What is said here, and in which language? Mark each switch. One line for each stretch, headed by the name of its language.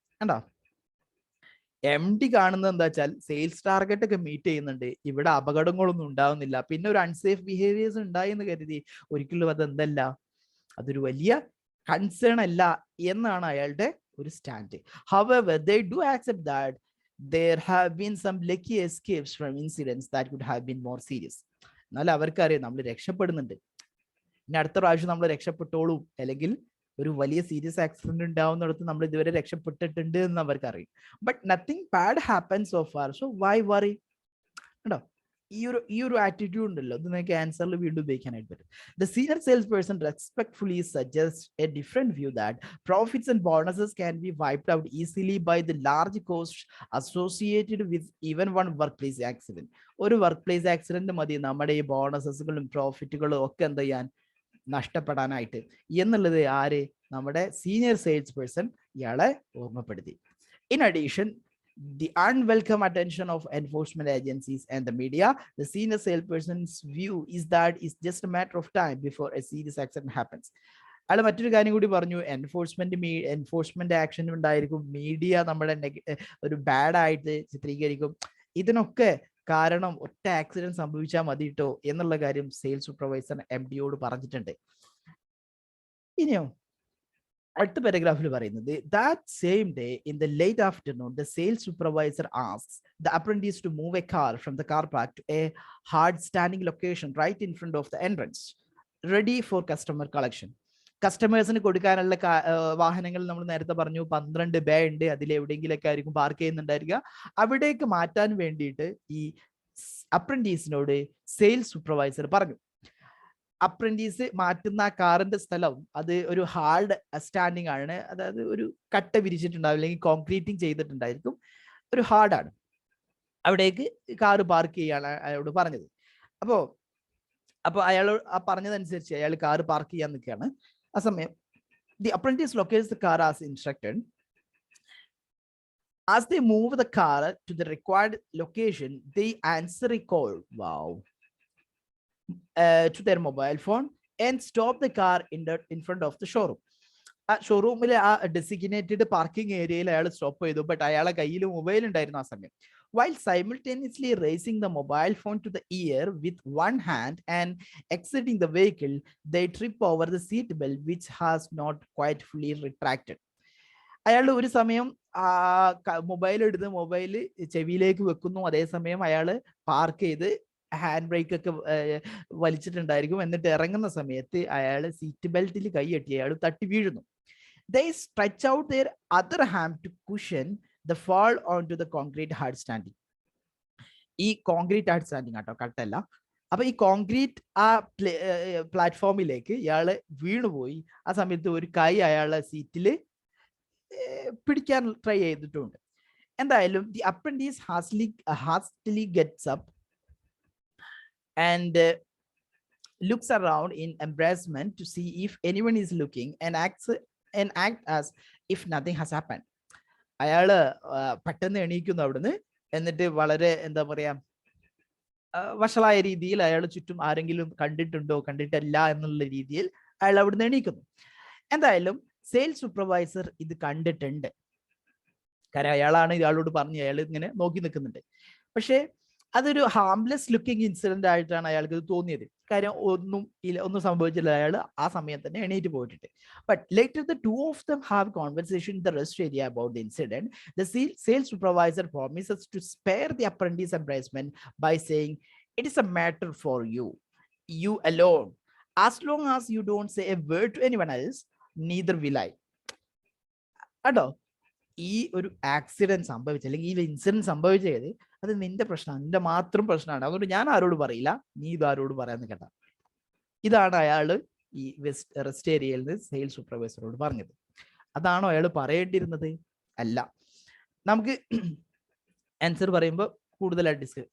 Malayalam: And MD കാണുന്നത് എന്താ വെച്ചാൽ സെയിൽസ് ടാർഗറ്റ് ഒക്കെ മീറ്റ് ചെയ്യുന്നുണ്ട്, ഇവിടെ അപകടങ്ങളൊന്നും ഉണ്ടാവുന്നില്ല, പിന്നെ ഒരു അൺസേഫ് ബിഹേവിയേഴ്സ് ഉണ്ടായി എന്ന് കരുതി ഒരിക്കലും അതെന്തല്ല, അതൊരു വലിയ കൺസേൺ അല്ല എന്നാണ് അയാളുടെ ഒരു stand.
English: However, they do accept that there have been some lucky escapes from incidents that could have been more serious.
Malayalam: എന്നാൽ അവർക്കറിയാം നമ്മൾ രക്ഷപ്പെടുന്നുണ്ട്, ഇനി അടുത്ത പ്രാവശ്യം നമ്മൾ രക്ഷപ്പെട്ടോളൂ, അല്ലെങ്കിൽ ഒരു വലിയ സീരിയസ് ആക്സിഡന്റ് ഉണ്ടാവുന്നിടത്ത് നമ്മൾ ഇതുവരെ രക്ഷപ്പെട്ടിട്ടുണ്ട് എന്ന് അവർക്കറിയാം.
English: But nothing bad happens so far, so why worry?
Malayalam: കേട്ടോ, ഈ ഒരു ആറ്റിറ്റ്യൂഡ് ഉണ്ടല്ലോ, ഇത് നിങ്ങൾക്ക് ആൻസറിൽ വീണ്ടും ഉപയോഗിക്കാനായിട്ട് പറ്റും.
English: The senior sales person respectfully suggest a different view that profits and bonuses can be wiped out easily by the large cost associated with even one work place accident.
Malayalam: ഒരു വർക്ക് പ്ലേസ് ആക്സിഡന്റ് മതി നമ്മുടെ ഈ ബോണസസുകളും പ്രോഫിറ്റുകളും ഒക്കെ എന്ത് ചെയ്യാൻ, നഷ്ടപ്പെടാനായിട്ട് എന്നുള്ളത് ആര്, നമ്മുടെ സീനിയർ സെയിൽസ് പേഴ്സൺ ഇയാളെ ഓർമ്മപ്പെടുത്തി.
English: In addition, the unwelcome attention of enforcement agencies and the media, the senior salesperson's view is that it's just a matter of time before a serious accident happens.
Malayalam: അയാൾ മറ്റൊരു കാര്യം കൂടി പറഞ്ഞു, enforcement action ഉണ്ടായിരിക്കും, media നമ്മുടെ ഒരു bad ആയിട്ട് ചിത്രീകരിക്കും, ഇതിനൊക്കെ കാരണം ഒറ്റ ആക്സിഡന്റ് സംഭവിച്ചാൽ മതി കേട്ടോ എന്നുള്ള കാര്യം സെയിൽസ് സൂപ്പർവൈസർ MD-യോട് പറഞ്ഞിട്ടുണ്ട്. ഇനിയോ അടുത്ത പാരഗ്രാഫിൽ പറയുന്നത്,
English: that same day in the late afternoon the sales supervisor asks the apprentice to move a car from the car park to a hard standing location right in front of the entrance, ready for customer collection.
Malayalam: കസ്റ്റമേഴ്സിന് കൊടുക്കാനുള്ള വാഹനങ്ങൾ നമ്മൾ നേരത്തെ പറഞ്ഞു 12 bay ഉണ്ട്, അതിലെവിടെയെങ്കിലൊക്കെ ആയിരിക്കും park ചെയ്യുന്നുണ്ടായിരിക്കുക. അവിടേക്ക് മാറ്റാൻ വേണ്ടിയിട്ട് ഈ അപ്രന്റീസിനോട് സെയിൽസ് സൂപ്പർവൈസർ പറഞ്ഞു. അപ്രന്റീസ് മാറ്റുന്ന കാറിന്റെ സ്ഥലം അത് ഒരു ഹാർഡ് സ്റ്റാൻഡിങ് ആണ്, അതായത് ഒരു കട്ട വിരിച്ചിട്ടുണ്ടാവും അല്ലെങ്കിൽ കോൺക്രീറ്റിംഗ് ചെയ്തിട്ടുണ്ടായിരിക്കും, ഒരു ഹാർഡാണ്. അവിടേക്ക് കാറ് പാർക്ക് ചെയ്യാണ് അയാളോട് പറഞ്ഞത്. അപ്പോൾ അയാൾ പറഞ്ഞതനുസരിച്ച് അയാൾ കാറ് പാർക്ക് ചെയ്യാൻ നിൽക്കുകയാണ്. ആ സമയം
English: The apprentice locates the car as instructed. As they move the car to the required location, they answer a call. Wow. To their mobile phone and stop the car in front of the showroom.
Malayalam: ആ ഷോറൂമിലെ ആ designated parking ഏരിയയിൽ അയാൾ stop ചെയ്തു. But അയാളെ കയ്യിൽ mobile ഉണ്ടായിരുന്നു ആ സമയം.
English: While simultaneously raising the mobile phone to the ear with one hand and exiting the vehicle, they trip over the seat belt which has not quite fully retracted.
Malayalam: അയാൾ ഒരു സമയം mobile എടുത്ത് mobile ചെവിയിലേക്ക് വെക്കുന്നു, അതേസമയം അയാൾ പാർക്ക് ചെയ്ത് hand brake ഒക്കെ വലിച്ചിട്ടുണ്ടായിരിക്കും. എന്നിട്ട് ഇറങ്ങുന്ന സമയത്ത് അയാൾ സീറ്റ് ബെൽറ്റിൽ കൈയ്യട്ടി അയാൾ തട്ടി വീഴുന്നു.
English: They stretch out their other hand to cushion the fall onto the concrete hard standing.
Malayalam: ഈ കോൺക്രീറ്റ് ഹാർഡ് സ്റ്റാൻഡിങ് ആട്ടോ, കട്ടല്ല. അപ്പൊ ഈ കോൺക്രീറ്റ് ആ പ്ലാറ്റ്ഫോമിലേക്ക് ഇയാള് വീണുപോയി. ആ സമയത്ത് ഒരു കൈ അയാളെ സീറ്റില് പിടിക്കാൻ ട്രൈ ചെയ്തിട്ടുണ്ട്.
English: എന്തായാലും the apprentice hastily gets up and looks around in embarrassment to see if anyone is looking and act as if nothing has happened.
Malayalam: അയാള് പെട്ടെന്ന് എണീക്കുന്നു അവിടുന്ന്. എന്നിട്ട് വളരെ എന്താ പറയാ വഷളായ രീതിയിൽ അയാൾ ചുറ്റും ആരെങ്കിലും കണ്ടിട്ടുണ്ടോ കണ്ടിട്ടില്ല എന്നുള്ള രീതിയിൽ അയാൾ അവിടുന്ന് എണീക്കുന്നു. എന്തായാലും സെയിൽസ് സൂപ്പർവൈസർ ഇത് കണ്ടിട്ടുണ്ട്. കാരണം അയാളാണ് ഇയാളോട് പറഞ്ഞ് അയാൾ ഇങ്ങനെ നോക്കി നിൽക്കുന്നുണ്ട്. പക്ഷേ അതൊരു ഹാംലെസ് ലുക്കിംഗ് ഇൻസിഡന്റ് ആയിട്ടാണ് അയാൾക്ക് ഇത് തോന്നിയത്. കാര്യം ഒന്നും സംഭവിച്ചില്ല, അയാൾ ആ സമയം തന്നെ എണീറ്റ് പോയിട്ടുണ്ട്.
English: But later the two of them have conversation in the rest area about the incident. The sales supervisor promises to spare the apprentice embarrassment by saying it is a matter for you alone. As long as you don't say a word to anyone else, neither will I.
Malayalam: കേട്ടോ, ഈ ഒരു accident സംഭവിച്ച അല്ലെങ്കിൽ ഈ incident സംഭവിച്ചത് അത് നിന്റെ പ്രശ്നമാണ്, നിന്റെ മാത്രം പ്രശ്നമാണ്. അതുകൊണ്ട് ഞാൻ ആരോട് പറയില്ല, നീ ഇത് ആരോട് പറയാന്ന് കേട്ടാ. ഇതാണ് അയാള് ഈ റെസ്റ്റ് ഏരിയയിൽ നിന്ന് സെയിൽസ് സൂപ്പർവൈസറോട് പറഞ്ഞത്. അതാണോ അയാൾ പറയേണ്ടിയിരുന്നത്? അല്ല. നമുക്ക് ആൻസർ പറയുമ്പോൾ കൂടുതലായിട്ട് ഡിസ്കസ്.